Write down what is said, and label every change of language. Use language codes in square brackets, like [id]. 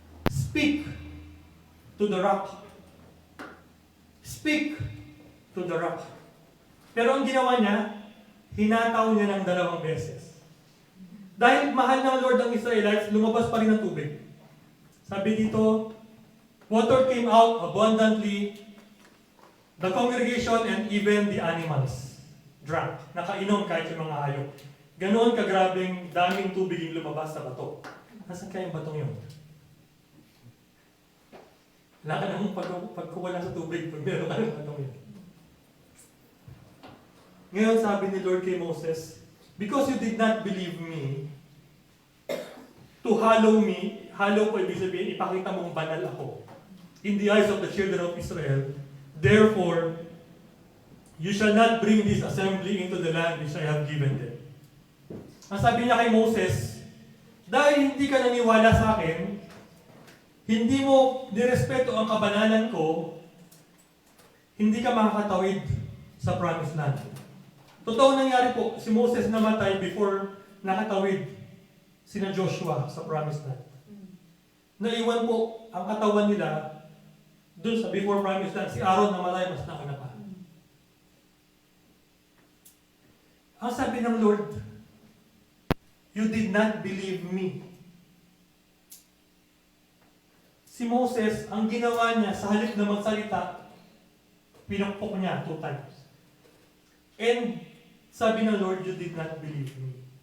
[en] Speak to the rock. Speak to the rock. [tl] Pero ang ginawa niya, hinataw niya ng 2 beses. Dahil mahal ng Lord ang Israelites, lumabas pa rin ang tubig. Sabi dito, [en] water came out abundantly, the congregation and even the animals drank. [tl] Nakainom kahit yung mga hayop. Ganoon kagrabing daming tubig yung lumabas sa bato. Nasaan kaya yung batong yun? Wala ka namang pagkuwala sa tubig pag meron ka ng batong yun. [en] Ngayon sabi ni Lord kay Moses, because you did not believe me, to hallow me, hallow [tl] po ibig sabihin, ipakita mong banal ako [en] in the eyes of the children of Israel, therefore, you shall not bring this assembly into the land which I have given them. [tl] Ang sabi niya kay Moses, dahil hindi ka naniwala sa akin, hindi mo nirespeto ang kabanalan ko, hindi ka makakatawid sa promised land. Totoo nangyari po, si Moses namatay before nakatawid sina Joshua sa promised land. Naiwan po ang katawan nila dun sa before promised land. Si Aaron namatay, mas nauna pa. Ang sabi ng Lord, [en] you did not believe me. [tl] Si Moses, ang ginawa niya sa halip na magsalita, pinukpok niya 2 times. [en] And [tl] sabi ng Lord, [en] you did not believe me.